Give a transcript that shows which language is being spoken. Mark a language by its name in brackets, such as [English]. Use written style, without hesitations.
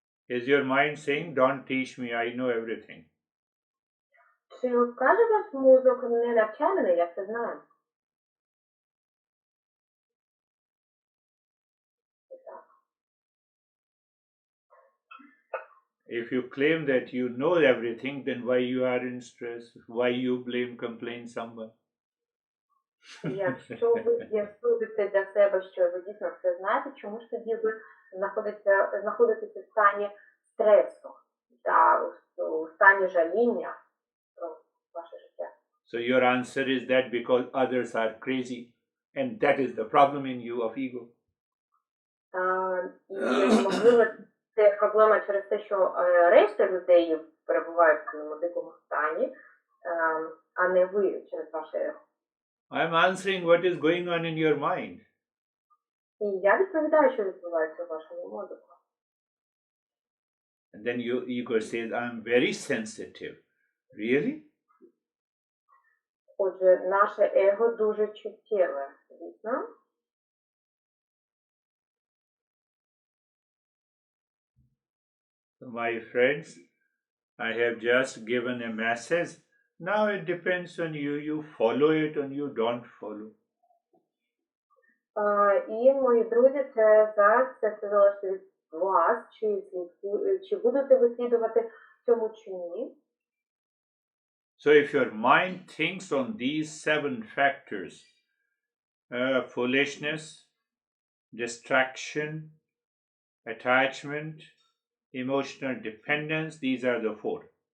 [English] Is your mind saying, don't teach me, I know everything? [Ukrainian] Чи каже ваш мозок, не навчай мене, я все знаю? [English] If you claim that you know everything, then why you are in stress? Why you blame, complain someone? [Ukrainian] Якщо ви з'ясуєте для себе, що ви дійсно все знаєте, чому ж тоді ви знаходитеся в стані стресу, та у стані жаління? ваше життя. [English] So your answer is that because others are crazy, and that is the problem in you of ego. [Ukrainian] І, можливо, це проблема через те, що решта людей перебувають в цьому дикому стані, а не ви через ваше его. [English] I'm answering what is going on in your mind. [Ukrainian] І я відповідаю, що відбувається в вашому мозку. [English] And then your ego says, I'm very sensitive. Really? [Ukrainian] Отже, наше его дуже чуттєве, звісно. [English] So my friends, I have just given a message. Now it depends on you. You follow it or you don't follow. [Ukrainian] І, мої друзі, це зараз це залежить від вас, чи будете ви слідувати цьому чи ні. [English] So if your mind thinks on these 7 factors, foolishness, distraction, attachment, emotional dependence, these are the 4.